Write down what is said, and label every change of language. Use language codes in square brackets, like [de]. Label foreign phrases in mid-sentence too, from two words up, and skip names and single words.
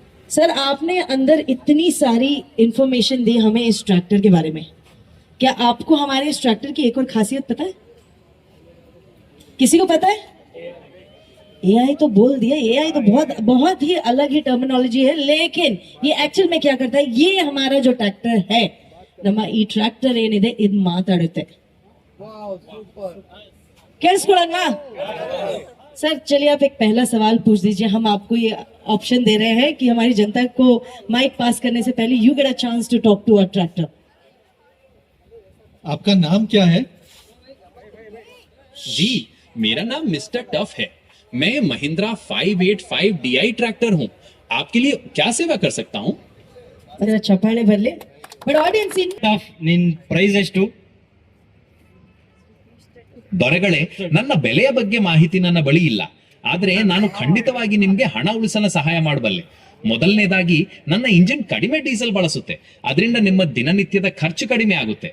[hi] सर आपने अंदर इतनी सारी इंफॉर्मेशन दी हमें इस ट्रैक्टर के बारे में, क्या आपको हमारे इस ट्रैक्टर की एक और खासियत पता है? किसी को पता है? एआई तो बोल दिया, एआई तो बहुत बहुत ही अलग ही टर्मिनोलॉजी है, लेकिन ये एक्चुअल में क्या करता है? ये हमारा जो ट्रैक्टर है, [kn] ನಮ್ಮ ಈ ಟ್ರ್ಯಾಕ್ಟರ್ ಏನಿದೆ ಇದು ಮಾತಾಡುತ್ತೆ. ಕೇಳಿಸ್ಕೊಳ್ಳೋಣ सर? [hi] चलिए आप एक पहला सवाल पूछ दीजिए. हम आपको ये ऑप्शन दे रहे हैं कि हमारी जनता को माइक पास करने से पहले [en] you get a chance to talk to a tractor. [hi] आपका नाम क्या है? जी, मेरा नाम मिस्टर टफ है. मैं महिंद्रा 585 DI ट्रैक्टर हूँ. आपके लिए क्या सेवा कर सकता हूँ? अरे चपाड़े बरले बट ऑडियंस इन [kn] ಟಫ್ ನಿನ್ ಪ್ರೈಸ್ ಎಷ್ಟು? ದೊರೆಗಳೇ, ನನ್ನ ಬೆಲೆಯ ಬಗ್ಗೆ ಮಾಹಿತಿ ನನ್ನ ಬಳಿ ಇಲ್ಲ. ಆದ್ರೆ ನಾನು ಖಂಡಿತವಾಗಿ ನಿಮ್ಗೆ ಹಣ ಉಳಿಸಲು ಸಹಾಯ ಮಾಡಬಲ್ಲೆ. ಮೊದಲನೇದಾಗಿ ನನ್ನ ಇಂಜಿನ್ ಕಡಿಮೆ ಡೀಸೆಲ್ ಬಳಸುತ್ತೆ, ಅದರಿಂದ ನಿಮ್ಮ ದಿನನಿತ್ಯದ ಖರ್ಚು ಕಡಿಮೆ ಆಗುತ್ತೆ.